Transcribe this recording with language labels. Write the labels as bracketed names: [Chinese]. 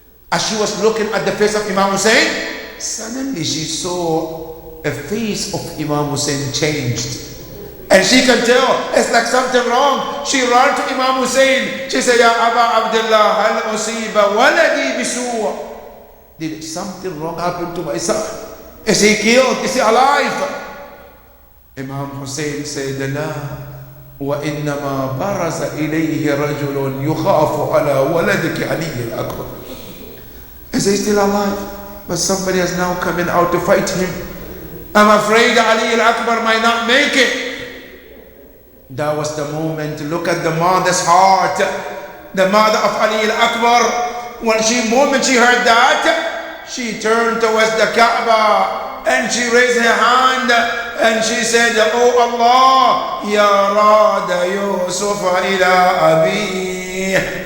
[English] As she was looking at the face of Imam Hussein, suddenly she saw a face of Imam Hussein changed. And she can tell it's like something wrong. She ran to Imam Hussein. She said, [Arabic] Ya Aba Abdullah, hal usiba waladi bisu'. [English] Did something wrong happen to my son? Is he killed? Is he alive? [Arabic] Imam Hussein said, لا وإنما برز إليه رجل يخاف على ولدك علي الأكبر. [English] Is he still alive? But somebody has now come in out to fight him. I'm afraid Ali al-Akbar might not make it. That was the moment. Look at the mother's heart. The mother of Ali al-Akbar, when she heard that, she turned towards the Kaaba and she raised her hand and she said, Oh Allah, [Arabic] Ya Rada Yusuf ila Abi.